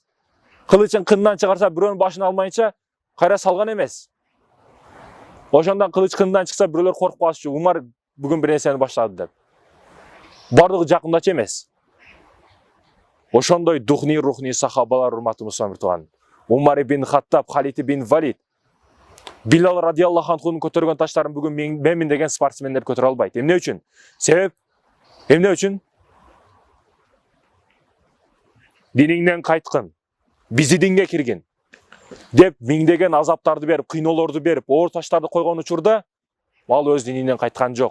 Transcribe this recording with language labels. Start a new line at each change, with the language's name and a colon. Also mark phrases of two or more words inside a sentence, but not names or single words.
Kyrgyz: Кылычын кындан чыгарса, бирөөнүн башын алмайынча кайра салган эмес. Ошондон кылыч кындан чыкса, бирөөлөр коркуп калышчу. Умар бүгүн бир нерсени баштады деп. Бардыгы жакындачы эмес. Ошондой рухни сахабалар, урматтуу мусулман бир тууган. Умар ибн Хаттаб, Халид ибн Валид, Билал радиаллаху анхунун көтөргөн таштарын бүгүн мен деген спортсмендер көтөрө албайт. Эмне үчүн? Себеп эмне үчүн? Диниңден кайткын, бизи динге киргин деп миңдеген азаптарды берип, кыйноолорду берип, оор таштарды койгон учурда ал өз дининен кайткан жок.